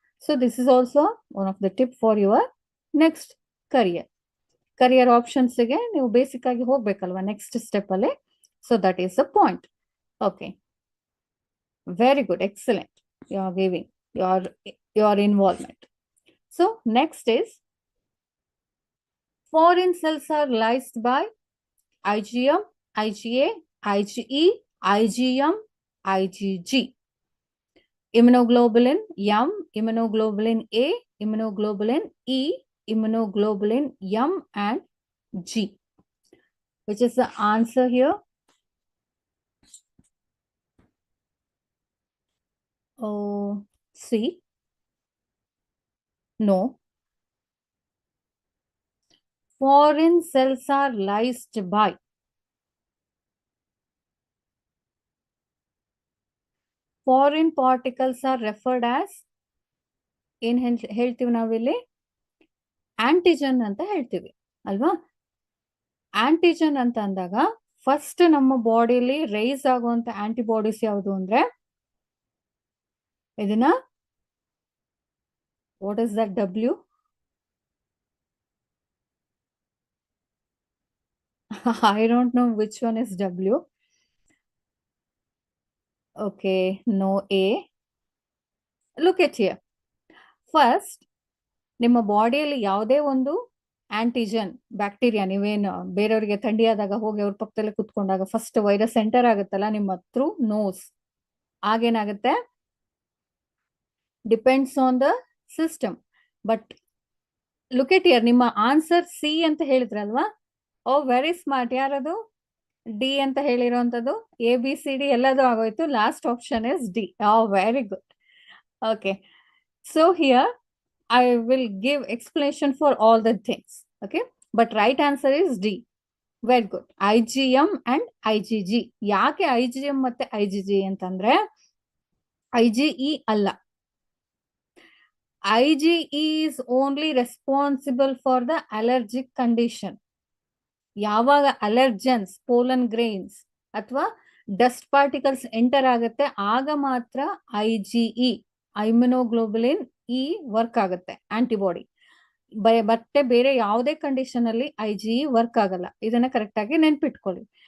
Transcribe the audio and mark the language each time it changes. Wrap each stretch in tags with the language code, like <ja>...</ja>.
<en>so this is also one of the tip for your next career ಆಪ್ಷನ್ಸ್ಗೆ</en> <kn>ನೀವು basic ಆಗಿ ಹೋಗ್ಬೇಕಲ್ವಾ next step ಅಲ್ಲಿ.</kn> <en>So that is the point. Okay, very good, excellent. You are giving your involvement. So next is, foreign cells are lysed by IgM IgA, IgE, IgM, IgG. Immunoglobulin M, immunoglobulin A, immunoglobulin E, immunoglobulin M and G. Which is the answer here? Oh, C. No. Foreign cells are lysed by. Foreign particles are referred as</en> <kn>ಏನ್ ಹೇಳ್ತೀವಿ ನಾವಿಲ್ಲಿ antigen ಅಂತ ಹೇಳ್ತೀವಿ ಅಲ್ವಾ. Antigen ಅಂತ ಅಂದಾಗ first ನಮ್ಮ ಬಾಡಿಯಲ್ಲಿ ರೈಸ್ ಆಗುವಂತ ಆಂಟಿಬಾಡೀಸ್ ಯಾವುದು ಅಂದ್ರೆ ಇದನ್ನ</kn> <en>what is that</en> <kn>W?</kn> <en>I don't know which one is W. Okay, no A. Look at here.</en> <kn>First ನಿಮ್ಮ ಬಾಡಿಯಲ್ಲಿ ಯಾವುದೇ ಒಂದು ಆಂಟಿಜನ್ ಬ್ಯಾಕ್ಟೀರಿಯಾ, ನೀವೇನು ಬೇರೆಯವರಿಗೆ ಥಂಡಿ ಆದಾಗ ಹೋಗಿ ಅವ್ರ ಪಕ್ಕದಲ್ಲಿ ಕುತ್ಕೊಂಡಾಗ ಫಸ್ಟ್ ವೈರಸ್ ಎಂಟರ್ ಆಗುತ್ತಲ್ಲ ನಿಮ್ಮ through nose, ಆಗೇನಾಗುತ್ತೆ</kn> <en>Depends on the system. But look at here,</en> <kn>ನಿಮ್ಮ ಆನ್ಸರ್ ಸಿ ಅಂತ ಹೇಳಿದ್ರಲ್ವಾ.</kn> <en>Oh very smart.</en> <kn>ಯಾರದು ಡಿ ಅಂತ ಹೇಳಿರೋಂಥದ್ದು? ABCD ಎಲ್ಲದೂ ಆಗೋಯ್ತು.</kn> <en>Last option is D. Very good. Okay, so here I will give explanation for all the things. Okay, but right answer is D. Very good. IgM and IgG.</en> <kn>ಯಾಕೆ IgM ಮತ್ತೆ IgG ಅಂತಂದ್ರೆ IgE ಅಲ್ಲ.</kn> <en>IgE is only responsible for the allergic condition.</en> <kn>ಯಾವಾಗ allergens, pollen grains ಅಥವಾ dust particles enter ಆಗುತ್ತೆ ಆಗ ಮಾತ್ರ IgE, ಇಮ್ಯುನೋಗ್ಲೋಬುಲಿನ್ E work ಆಗುತ್ತೆ ಆಂಟಿಬಾಡಿ. ಮತ್ತೆ ಬೇರೆ ಯಾವುದೇ ಕಂಡೀಷನ್ ಅಲ್ಲಿ IgE ವರ್ಕ್ ಆಗಲ್ಲ. ಇದನ್ನ ಕರೆಕ್ಟ್ ಆಗಿ ನೆನ್ಪಿಟ್ಕೊಳ್ಳಿ.</kn>